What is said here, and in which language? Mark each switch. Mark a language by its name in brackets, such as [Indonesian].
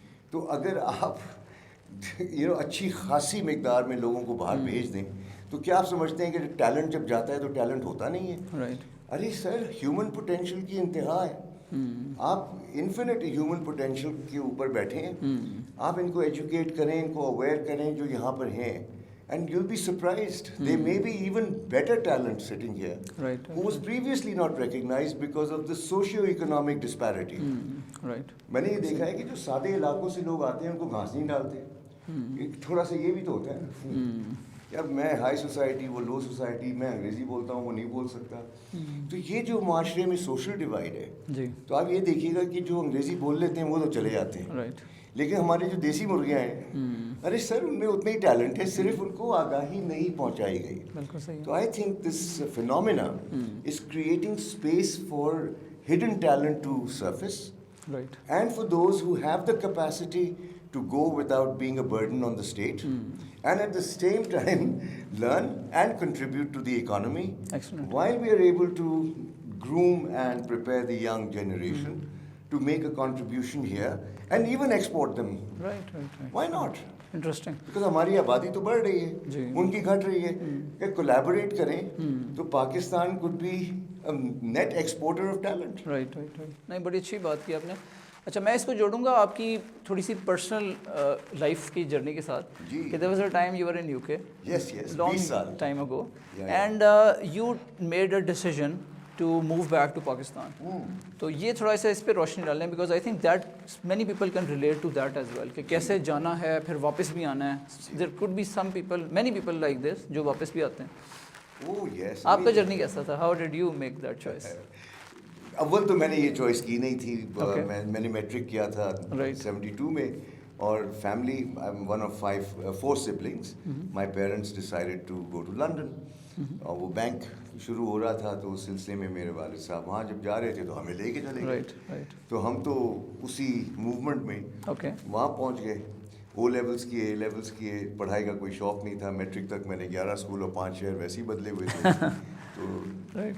[Urdu] تو اگر آپ اچھی خاصی مقدار میں لوگوں کو باہر بھیج دیں تو کیا آپ سمجھتے ہیں کہ ٹیلنٹ جب جاتا ہے تو ٹیلنٹ ہوتا نہیں ہے؟ ارے سر، ہیومن پوٹینشیل کی انتہا ہے. آپ انفینٹ ہیومن پوٹینشیل کے اوپر بیٹھے ہیں، آپ ان کو ایجوکیٹ کریں، ان کو اویئر کریں جو یہاں پر ہیں. [English] And you'll be surprised. There may be even better talent sitting here who was previously not recognized because of the socio-economic disparity. [Urdu] میں نے یہ دیکھا ہے کہ جو سادے علاقوں سے لوگ آتے ہیں ان کو گھاس نہیں ڈالتے. تھوڑا سا یہ بھی تو ہوتا ہے نا. یار میں ہائی سوسائٹی وہ لو سوسائٹی، میں انگریزی بولتا ہوں وہ نہیں بول سکتا. تو یہ جو معاشرے میں سوشل ڈیوائڈ ہے جی تو آپ یہ دیکھیے گا کہ جو انگریزی بول لیتے ہیں وہ تو چلے جاتے ہیں، [English] Right. [Urdu] لیکن ہمارے جو دیسی مرغیاں ہیں ارے سر ان میں اتنا ہی ٹیلنٹ ہے، صرف ان کو آگاہی نہیں پہنچائی گئی. بالکل صحیح. [English] تو I think this phenomena is creating space for hidden talent to surface right. and for those who have the capacity to go without being a burden on the state and at the same time learn and contribute to the economy. Excellent. While we are able to groom and prepare the young generation to make a contribution here and even export them. Right. Why not? Interesting. [Urdu] Because ہماری آبادی تو بڑھ رہی جی. ہے، ان کی گھٹ رہی ہے. کہ کولیبوریٹ کریں تو [English] Pakistan could be a net exporter of talent. Right. [Urdu] نہیں بڑی اچھی بات کی آپ نے. اچھا میں اس کو جوڑوں گا آپ کی تھوڑی سی پرسنل لائف کی جرنی کے ساتھ کہ [English] there was a time you were in UK. Yes, long [Urdu] 20 سال [English] time ago. Yeah. And you made a decision to move back to Pakistan. [Urdu] تو یہ تھوڑا سا اس پہ روشنی ڈالیں [English] because I think that many people can relate to that as well [Urdu] کہ کیسے جانا ہے پھر واپس بھی آنا ہے. [English] there could be some people many people like this [Urdu] جو واپس بھی آتے ہیں. [English] Oh yes. [Urdu] آپ کا جرنی کیسا تھا؟ [English] How did you make that choice? [Urdu] اول تو میں نے یہ چوائس کی نہیں تھی. [English] Okay. [Urdu] میں نے میٹرک کیا تھا [English] Right. [Urdu] 72 میں، اور family one of 4 siblings. [English] My parents decided to go to London. [Urdu] اور وہ بینک شروع ہو رہا تھا تو اس سلسلے میں میرے والد صاحب وہاں جب جا رہے تھے تو ہمیں لے کے چلے گئے. [English] Right. [Urdu] تو ہم تو اسی موومنٹ میں [English] Okay. [Urdu] وہاں پہنچ گئے. او لیولس کیے، اے لیولس کیے، پڑھائی کا کوئی شوق نہیں تھا. میٹرک تک میں نے 11 اسکول اور 5 شہر ویسے ہی بدلے ہوئے تھے.